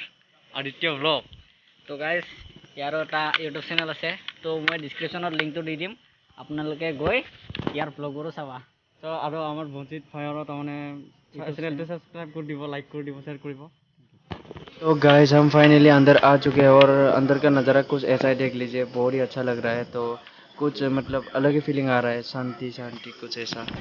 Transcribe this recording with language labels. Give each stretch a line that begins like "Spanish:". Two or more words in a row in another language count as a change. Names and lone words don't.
Assamese: আদিত্য ব্লগ। তো গাইজ ইয়াৰো এটা ইউটিউব চেনেল আছে। তো মই ডিছক্ৰিপশ্যনত লিংকটো দি দিম, আপোনালোকে গৈ ইয়াৰ ব্লগবোৰো চাবা। তো আৰু আমাৰ বঞ্চিত ভাইৰো তাৰমানে চেনেলটো ছাবস্ক্ৰাইব কৰি দিব, লাইক কৰি দিব, শ্বেয়াৰ কৰিব।
Hindi: तो गाइस हम फाइनली अंदर आ चुके हैं और अंदर का नज़ारा कुछ ऐसा ही देख लीजिए, बहुत ही अच्छा लग रहा है। तो कुछ मतलब अलग ही फीलिंग आ रहा है, शांति शांति कुछ ऐसा।